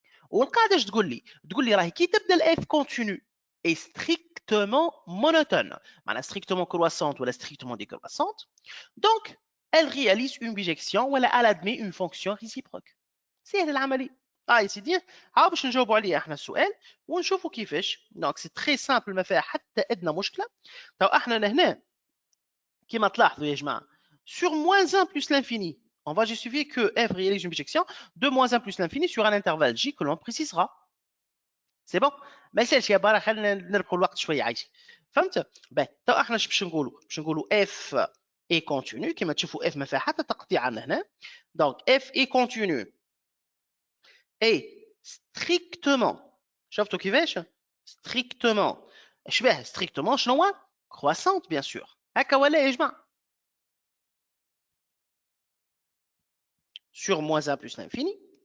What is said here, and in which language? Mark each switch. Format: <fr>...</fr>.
<ar>والقاعده اش تقول لي راهي كي تبدا الاف كونتينيو اي ستريكتومون مونوتون معناها ستريكتومون كرواسونت ولا ستريكتومون ديكرواسونت دونك</ar> <fr>elle réalise une bijection</fr> <ar>ولا</ar> <fr>elle admet une fonction réciproque.</fr> <ar>سهل العمليه. يا سيدي هاو باش نجاوبوا عليه احنا السؤال ونشوفوا كيفاش. دونك سي تري سامبل ما فيها حتى ادنى مشكله. تو احنا لهنا كيما تلاحظوا يا جماعه</ar> <fr>sur moins 1 plus l'infini On va justifier que f réalise une bijection de moins 1 plus l'infini sur un intervalle j que l'on précisera. C'est bon.</fr> <ar>ما يسالش يا برا خلينا نربحوا الوقت شويه عايشك فهمت باهي تو احنا باش نقولوا اف اي كونتينيو كما تشوفوا اف ما فيها حتى تقطيع عندنا هنا دونك اف اي كونتينيو اي ستريكتومون شفتوا كيفاش ستريكتومون اش باه ستريكتومون شنو هو كرواسونت بيان سور هكا ولا يا جماعه</ar> <fr>sur moins 1 plus l'infini.</fr>